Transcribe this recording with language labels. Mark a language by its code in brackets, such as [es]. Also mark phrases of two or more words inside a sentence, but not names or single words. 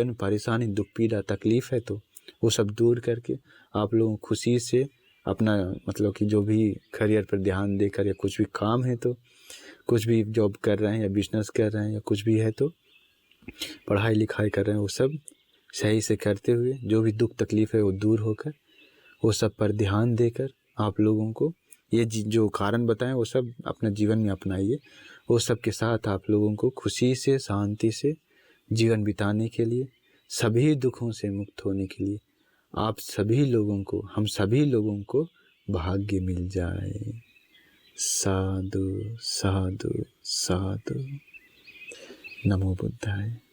[hi] में परेशानी, दुख, पीड़ा, तकलीफ है तो वो सब दूर करके आप लोगों को खुशी से अपना मतलब कि जो भी करियर पर ध्यान देकर, या कुछ भी काम है तो, कुछ भी जॉब कर रहे हैं या बिजनेस कर रहे हैं या कुछ भी है तो पढ़ाई लिखाई कर रहे हैं, वो सब सही से करते हुए जो भी दुख तकलीफ है वो दूर होकर वो सब पर ध्यान देकर आप लोगों को ये जो कारण बताएं वो सब अपने जीवन में अपनाइए। वो सब के साथ आप लोगों को खुशी से, शांति से जीवन बिताने के लिए, सभी दुखों से मुक्त होने के लिए आप सभी लोगों को, हम सभी लोगों को भाग्य मिल जाए। [pi] साधु साधु साधु। नमो बुद्धाय।